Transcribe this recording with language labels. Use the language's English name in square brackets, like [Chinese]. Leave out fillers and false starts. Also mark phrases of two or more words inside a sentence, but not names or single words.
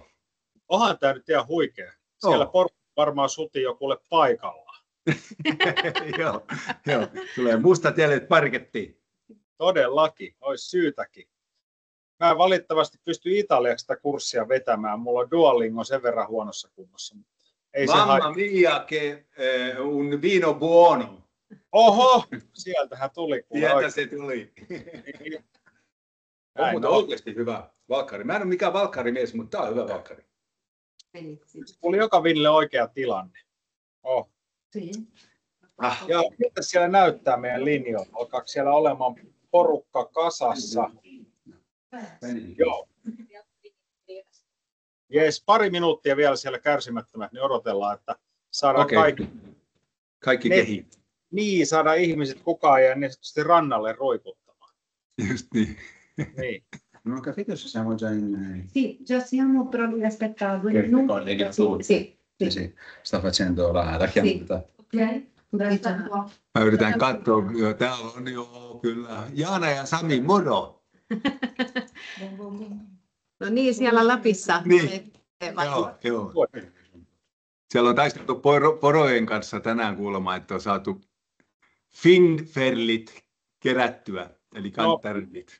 [Finnish] Onhan tämä nyt ihan huikea. Siellä varmaan suti jo kuule paikallaan. Joo. Tulee mustat jäljet parkettiin. Todellakin, olisi syytäkin. Mä en valitettavasti pysty italiaksi sitä kurssia vetämään. Mulla on Duolingo sen verran huonossa kunnossa. [Italian] Mamma mia che un vino buono. [Finnish] Oho, sieltähän tuli. Sieltä se tuli. On muuten oikeasti hyvä valkkari. Mä en ole mikään valkkarimies, mutta tää on hyvä valkkari. Tuli joka vinille oikea tilanne. Oh. Ja miltä siellä näyttää meidän linjoilla? Alkaako siellä olemaan porukka kasassa? Joo. Jees, pari minuuttia vielä siellä kärsimättömät, niin odotellaan, että saadaan kaikki kehiin. Niin, saadaan ihmiset kukaan ja ne sitten rannalle roikuttamaan. Just niin. Niin. [Italian] Non ho capito se siamo già in... Sì, già siamo, però devi aspettare 2 Che minuti. collega tu? Sì. Sì, sì, sta facendo la chiamata. Ok. [Finnish] Mä yritän katsoa, täällä on jo kyllä Jaana ja Sami, moro! No niin, siellä Lapissa. Niin. Joo. Siellä on taisteltu porojen kanssa tänään kuulemma, että on saatu finferlit kerättyä, eli kantarellit.